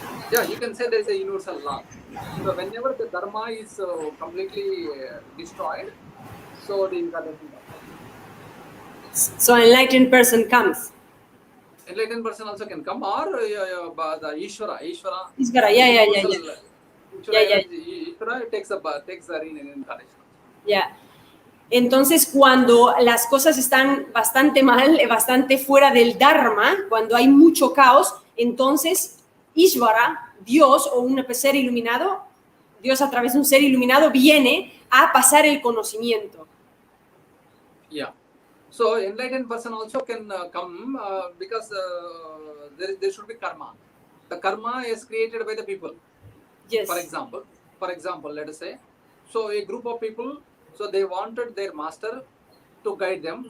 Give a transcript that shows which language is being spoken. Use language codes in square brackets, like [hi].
[en] Yeah, you can say there is a universal law. So whenever the dharma is completely destroyed, so the incarnation comes. So enlightened person comes. Enlightened person also can come, or the Ishvara, yeah. Ishvara takes the reincarnation. Yeah. [es] Entonces, cuando las cosas están bastante mal, bastante fuera del Dharma, cuando hay mucho caos, entonces Ishvara, Dios o un ser iluminado, Dios a través de un ser iluminado viene a pasar el conocimiento. [en] Yeah. So enlightened person also can come because there should be karma. The karma is created by the people. Yes. For example, let us say, so a group of people, so they wanted their master to guide them.